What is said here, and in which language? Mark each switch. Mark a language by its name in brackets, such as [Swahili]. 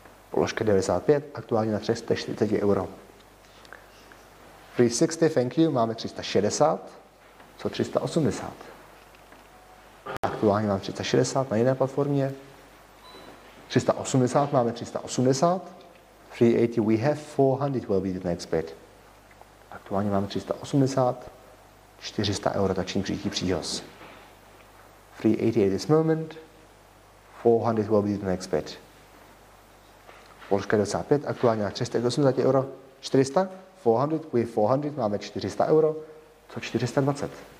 [Czech] Položka 95, aktuálně na 340 euro. [English] 360, thank you, [Czech] máme 360, co 380. Aktuálně mám 360 na jiné platformě. 380, máme 380. [English] 380, we have 400 will be the next bid. [Czech] Aktuálně máme 380. 400 euro, tak činí příští příhoz. [English] 380 at this moment. 400 will be the next bid. [Czech] Položka 95, aktuálně na 380 euro. [English] 400, 400, we have 400, [Czech] máme 400 euro. Co 420?